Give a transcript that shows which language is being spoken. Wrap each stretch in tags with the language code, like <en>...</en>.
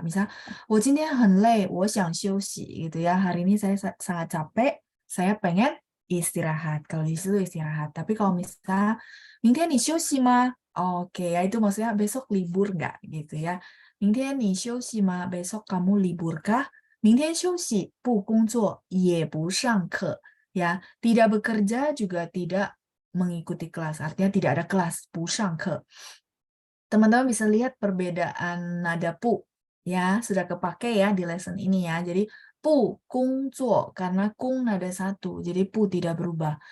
<id>Misal</id> <zh>我今天很累我想休息</zh> <id>gitu ya. Hari ini saya sangat capek, saya pengen istirahat. Kalau di situ istirahat. Tapi kalau misal</id> <zh>明天你休息吗?</zh> <id>Oke, ya itu maksudnya besok libur nggak gitu ya.</id> <zh>明天你休息吗?</zh> <id>Besok kamu libur kah?</id> <zh>明天休息不工作也不上课 ya.</zh> <id>Tidak bekerja juga tidak mengikuti kelas. Artinya tidak ada kelas,</id> <zh>不上课.</zh> <id>Teman-teman bisa lihat perbedaan nada pu ya, sudah kepake ya di lesson ini ya. Jadi pu kung zuo karena kung nada 1, jadi pu tidak berubah.</id>